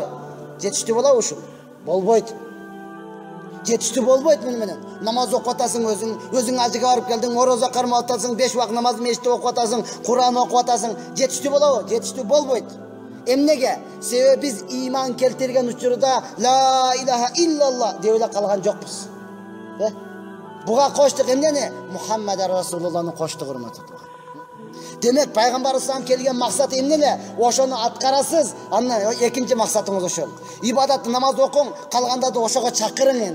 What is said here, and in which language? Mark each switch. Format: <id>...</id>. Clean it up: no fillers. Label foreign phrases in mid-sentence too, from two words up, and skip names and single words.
<ky>Жетиштүү болобу ушул? Болбойт. Жетиштүү болбойт муну менен. Намаз окуп атасың өзүң ажыга барып келдиң, ораза кармап атасың, 5 убак намаз мешитте окуп атасың, Кур'ан окуп атасың. Жетиштүү болобу? Жетиштүү болбойт. Эмнеге? Себеби биз иман келтирген учурда</ky> <ar>لا إله إلا الله</ar> <ky>деп эле калган жокпуз. Буга коштук эмнени? Мухаммад Расулуллахны коштук, урматтуу тууган. Демек пайгамбарыбыздан келген максат эмне? Ошону аткарасыз, андан экинчи максатыңыз ошол. Ибадатты намаз окуң, калгандарды ошого чакырың энди.</ky>